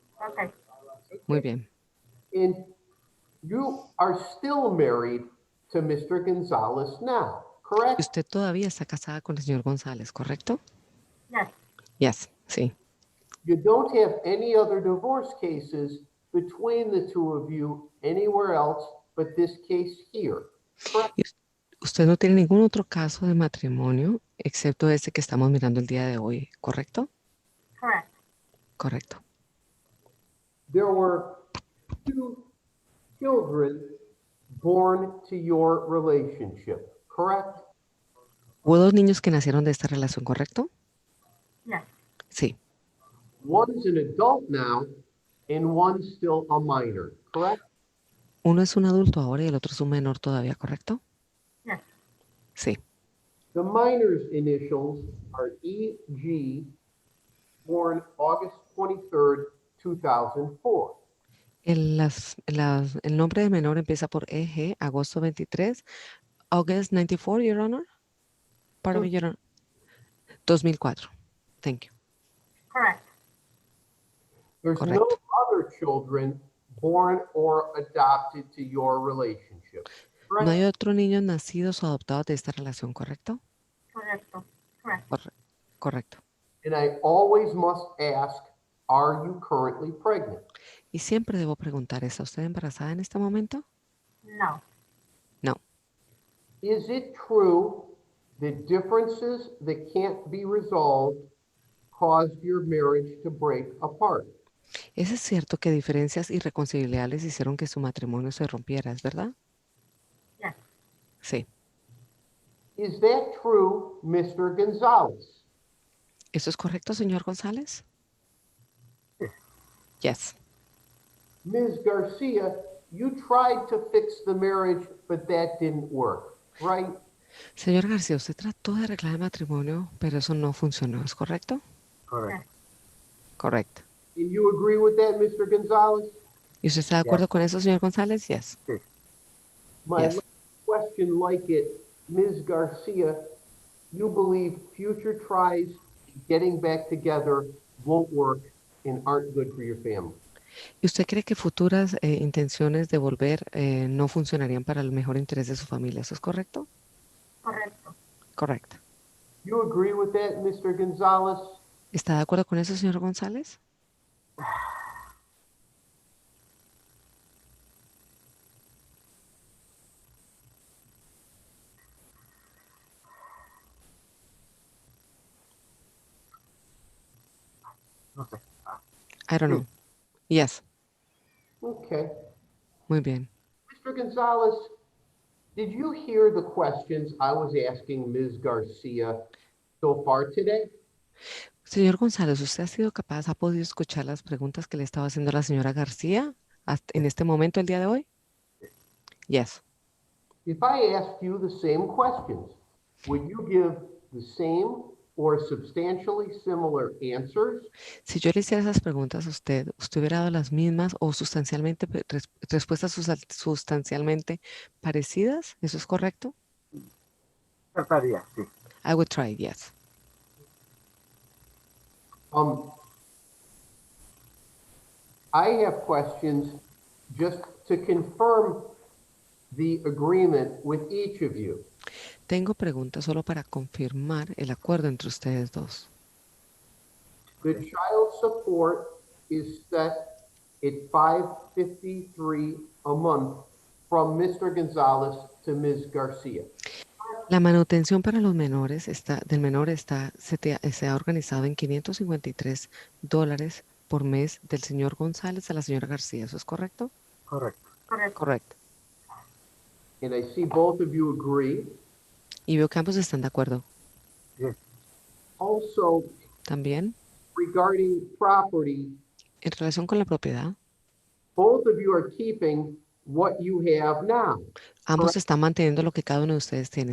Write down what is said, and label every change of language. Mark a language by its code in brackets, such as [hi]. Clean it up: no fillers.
[en] Okay. [es] Muy bien. [en] And you are still married to Mr. Gonzalez now, [es] Y [en] correct? [es] usted todavía está casada con el señor González, ¿correcto? [en] Yes. Yes, [es] sí. [en] You don't have any other divorce cases between the two of you anywhere else but this case here, correct? [es] Y usted no tiene ningún otro caso de matrimonio excepto este que estamos mirando el día de hoy, ¿correcto? [en] Correct. [es] Correcto. [en] There were 2 children born to your relationship, correct? [es] ¿Hubo 2 niños que nacieron de esta relación, correcto? [en] Yes. [es] Sí. [en] One's an adult now and one's still a minor, correct? [es] Uno es un adulto ahora y el otro es un menor todavía, ¿correcto? [en] Yes. [es] Sí. [en] The minor's initials are E.G., born August 23rd, 2004. [es] El nombre de menor empieza por EG, agosto 23, [en] August 94, Your Honor. Pardon me, Your Honor. 2004. Thank you. Correct. There's no [es] Correcto. [en] other children born or adopted to your relationship. [es] No hay [en] Correct? [es] otros niños nacidos o adoptados de esta relación, ¿correcto? Correcto. [en] Correct. [es] Correcto. [en] And I always must ask, are you currently pregnant? [es] Y siempre debo preguntar, ¿está usted embarazada en este momento? [en] No. [es] No. [en] Is it true that differences that can't be resolved caused your marriage to break apart? [es] ¿Es cierto que diferencias irreconciliables hicieron que su matrimonio se rompiera, es verdad? [en] Yes. [es] Sí. [en] Is that true, Mr. Gonzalez? [es] ¿Eso es correcto, señor González? [en] Yes. Ms. Garcia, you tried to fix the marriage, but that didn't work, right? [es] Señor García, usted trató de arreglar el matrimonio, pero eso no funcionó, ¿es correcto? [en] Correct. [es] Correcto. [en] And you agree with that, Mr. Gonzalez? [es] ¿Y usted está de acuerdo con eso, señor González? [en] Yes. My Yes. last question like it, Ms. Garcia, you believe future tries getting back together won't work and aren't good for your family. [es] ¿Y usted cree que futuras intenciones de volver no funcionarían para el mejor interés de su familia? ¿Eso es correcto? Correcto. Correcto. [en] You agree with that, Mr. Gonzalez? [es] ¿Está de acuerdo con eso, señor González? No sé. [en] I don't know. Yes. Okay. [es] Muy bien. [en] Mr. Gonzalez, did you hear the questions I was asking Ms. Garcia so far today? [es] Señor González, ¿usted ha podido escuchar las preguntas que le estaba haciendo la señora García en este momento, el día de hoy? [en] Yes. If I asked you the same questions, would you give the same or substantially similar answers? [es] Si yo le hiciera esas preguntas a usted, ¿usted hubiera dado las mismas o sustancialmente respuestas sustancialmente parecidas? ¿Eso es correcto? Trataría, sí. [en] I would try, yes. I have questions just to confirm the agreement with each of you. [es] Tengo preguntas solo para confirmar el acuerdo entre ustedes dos. [en] The child support is set at $553 a month from Mr. Gonzalez to Ms. Garcia. [es] La manutención para los menores se ha organizado en $553 por mes del señor González a la señora García. ¿Eso es correcto? Correcto. Correcto. Correcto. [en] And I see both of you agree. [es] Y veo que ambos están de acuerdo. [en] Also, [es] También, [en] regarding property, [es] en relación con la propiedad, [en] both of you are keeping what you have now. [es] ambos están manteniendo lo que cada uno de ustedes tiene.